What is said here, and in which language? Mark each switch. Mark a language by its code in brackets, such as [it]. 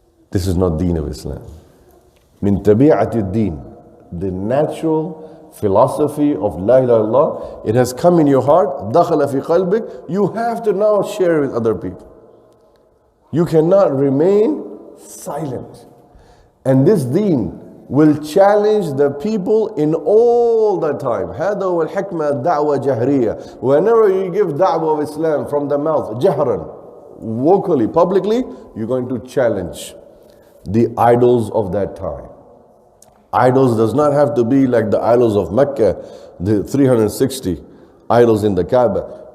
[en] This is not deen of Islam. [ar] Min tabi'ati deen, [en] the natural philosophy of la ilaha illallah, it has come in your heart, [ar] dakhala fi qalbik, [en] you have to now share with other people. You cannot remain silent. And this deen will challenge the people in all the time. [ar] هذا هو الحكمة الدعوة جهرية. [en] Whenever you give da'wah of Islam from the mouth, [ar] جهرا, [en] vocally, publicly, you're going to challenge the idols of that time. Idols does not have to be like the idols of Mecca, the 360 idols in the Kaaba.